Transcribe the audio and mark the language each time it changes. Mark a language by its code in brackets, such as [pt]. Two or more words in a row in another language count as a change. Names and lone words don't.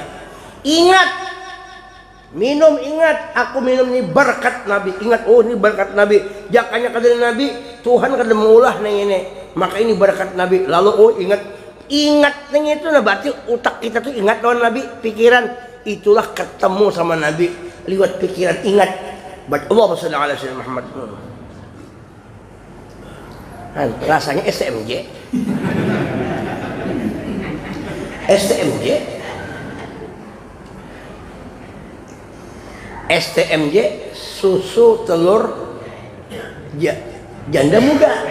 [bjn] Ingat aku minum ini berkat Nabi. Ingat, oh ini berkat Nabi. Jakanya kada Nabi, Tuhan kada mengulah nang ini. Maka ini berkat Nabi. Lalu oh ingat nang itu nah berarti utak kita tuh ingat lawan Nabi, pikiran itulah ketemu sama Nabi lewat pikiran ingat. [ar] Allahumma shalli ala sayyidina Muhammad. [id] Rasanya STMJ susu telur janda muda.